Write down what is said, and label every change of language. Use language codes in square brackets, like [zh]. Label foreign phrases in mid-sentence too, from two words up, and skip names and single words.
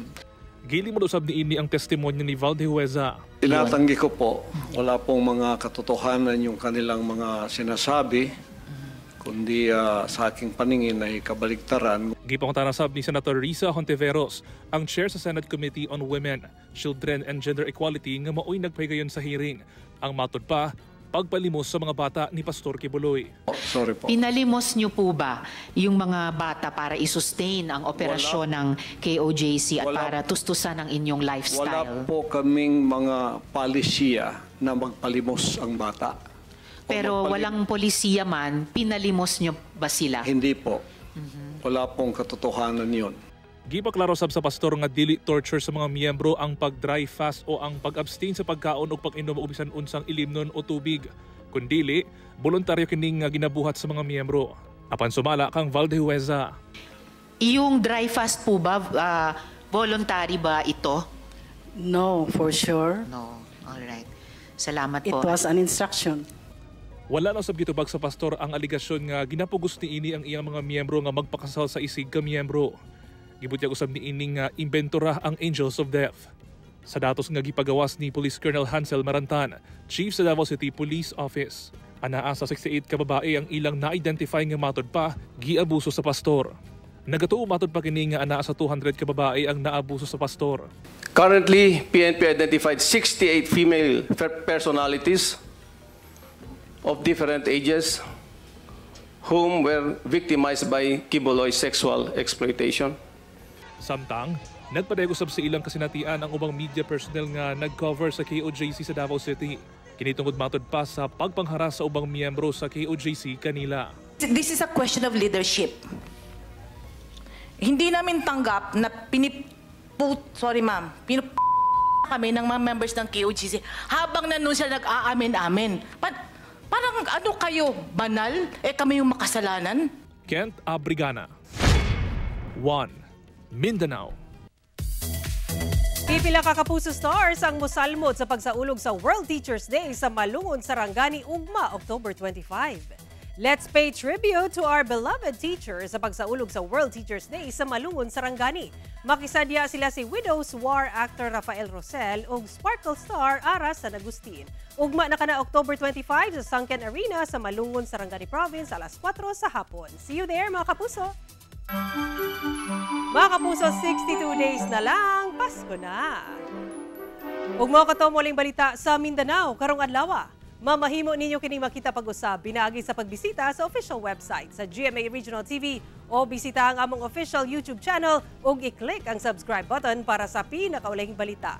[ceb] Gili mo usab ni ini ang testimonya ni Valdehueza. [tl] Tinatanggi ko po, wala pong mga katotohanan yung kanilang mga sinasabi, kundi sa aking paningin ay kabaligtaran. [ceb] Gipangutanasab ni Senator Risa Hontiveros, ang chair sa Senate Committee on Women, Children and Gender Equality nga maoy nagpahigayon sa hearing. Ang matod pa, pagpalimos sa mga bata ni Pastor Kibuloy. [tl] Sorry po. Pinalimos niyo po ba yung mga bata para i-sustain ang operasyon ng KOJC at para tustusan ang inyong lifestyle? Wala po kaming mga palisiya na magpalimos ang bata. Pero walang polisiya man, pinalimos niyo ba sila? Hindi po. Wala pong katotohanan yun. [ceb] Gipaklaro sab sa pastor nga dili torture sa mga miyembro ang pag- [en] dry fast [ceb] o ang pag-abstain sa pagkaon o pag-inom og bisan unsang ilimnon o tubig. Kundili, voluntaryo kining ginabuhat sa mga miyembro. Apan sumala kang Valdehueza. [tl] Yung [en] dry fast [tl] po ba, voluntary ba ito? [en] No, for sure. No, alright. Salamat It [tl] po. [en] was an instruction. [ceb] Wala na sab gitubag sa pastor ang aligasyon nga ginapugos ni ini ang iyang mga miyembro nga magpakasal sa isig ka miyembro. Gibutyag usab ni ining imbentora ang Angels of Death. Sa datos nga gipagawas ni Police Colonel Hansel Marantan, Chief sa Davao City Police Office, anaa sa 68 ka babae ang ilang na-identify nga matod pa giabuso sa pastor. Nagatuo matod pa kini nga anaa sa 200 ka babae ang naabuso sa pastor. [en] Currently, PNP identified 68 female personalities of different ages whom were victimized by Kibuloy sexual exploitation. [ceb] Samtang, nagpadayag usab sa ilang kasinatian ang ubang media personnel nga nag-cover sa KOJC sa Davao City. Kini tungod matod pa sa pagpangharas sa ubang miyembro sa KOJC kanila. [en] This is a question of leadership. [tl] Hindi namin tanggap na kami ng mga members ng KOJC habang nandun sila nag-aamin-amin. Parang ano kayo, banal? Kami yung makasalanan? [ceb] Kent Abrigana, 1 Mindanao. Pipila ka Kapuso Stars ang mosalmod sa pagsaulog sa World Teachers Day sa Malungon, Sarangani, ugma October 25. [en] Let's pay tribute to our beloved teachers [ceb] sa pagsaulog sa World Teachers Day sa Malungon, Sarangani. Makisadya sila si Widows War actor Rafael Rosel ug Sparkle Star Aras San Agustin. Ugma na kana October 25 sa Sunken Arena sa Malungon, Sarangani Province alas 4 sa hapon. [en] See you there mga Kapuso! [tl] Mga Kapuso, 62 days na lang, Pasko na. [ceb] Ug mo kato muling balita sa Mindanao karong adlaw. Mamahimo ninyo kining makita pag-usab pinaagi sa pagbisita sa [en] official website [ceb] sa GMA Regional TV o bisita ang among [en] official YouTube channel [ceb] ug i-click ang [en] subscribe button [ceb] para sa pinakaulahing balita.